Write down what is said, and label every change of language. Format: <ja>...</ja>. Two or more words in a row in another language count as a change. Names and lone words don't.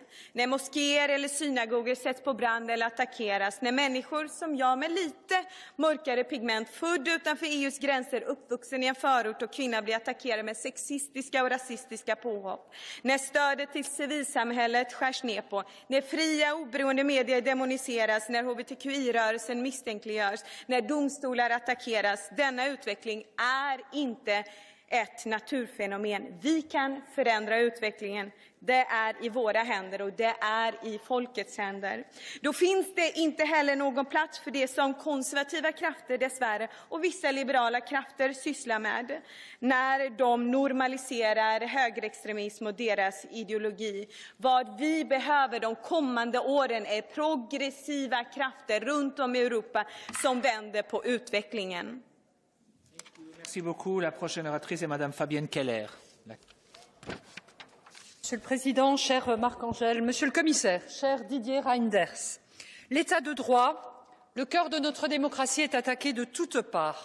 <sv>När moskéer eller synagogor sätts på brand eller attackeras, när människor som jag med lite mörkare pigment, född utanför EUs gränser, uppvuxen i en förort och kvinna blir attackerade med sexistiska och rasistiska påhopp, när stödet till civilsamhället skärs ner på, när fria oberoende medier demoniseras, när hbtqi-rörelsen misstänkliggörs, när domstolar attackeras. Denna utveckling är inte ett naturfenomen. Vi kan förändra utvecklingen. Det är i våra händer och det är i folkets händer. Då finns det inte heller någon plats för det som konservativa krafter dessvärre och vissa liberala krafter sysslar med när de normaliserar högerextremism och deras ideologi. Vad vi behöver de kommande åren är progressiva krafter runt om i Europa som vänder på utvecklingen.</sv> <fr>Merci beaucoup. La prochaine oratrice est Madame Fabienne Keller. Monsieur le Président, cher Marc-Angèle, Monsieur le Commissaire, cher Didier Reynders, l'état de droit, le cœur de notre démocratie, est attaqué de toutes parts.</fr>